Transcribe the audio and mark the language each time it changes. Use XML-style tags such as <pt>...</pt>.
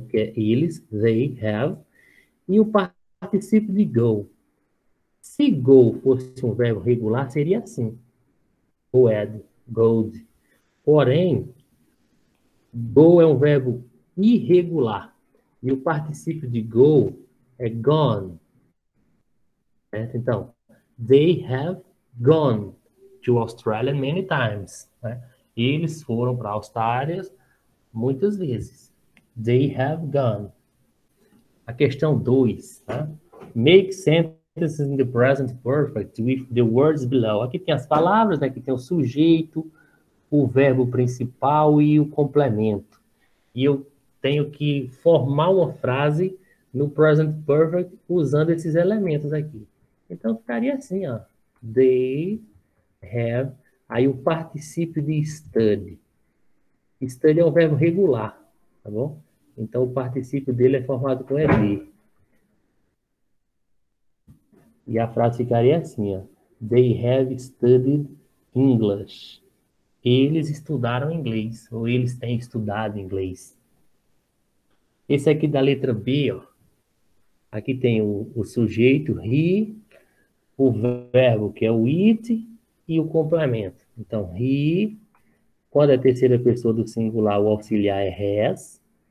<pt>Que é eles,</pt> <en>they have.</en> <pt>E o particípio de go. Se go fosse um verbo regular, seria assim. Goed, gold. Porém, go é um verbo irregular. E o particípio de go é gone. Certo? Então,</pt> <en>they have gone to Australia many times.</en> <pt>Né? Eles foram para a Austrália muitas vezes.</pt> <en>They have gone.</en> <pt>A questão 2. Tá?</pt> <en>Make sentences in the present perfect with the words below.</en> <pt>Aqui tem as palavras, né? Aqui tem o sujeito, o verbo principal e o complemento. E eu tenho que formar uma frase no present perfect usando esses elementos aqui. Então, ficaria assim, ó.</pt> <en>They have...</en> <pt>Aí o particípio de study. Study é um verbo regular, tá bom? Então, o particípio dele é formado com ed. E a frase ficaria assim, ó.</pt> <en>They have studied English.</en> <pt>Eles estudaram inglês, ou eles têm estudado inglês. Esse aqui da letra B, ó. Aqui tem o sujeito, he, o verbo, que é o it, e o complemento. Então, he, quando é a terceira pessoa do singular, o auxiliar é has.</pt>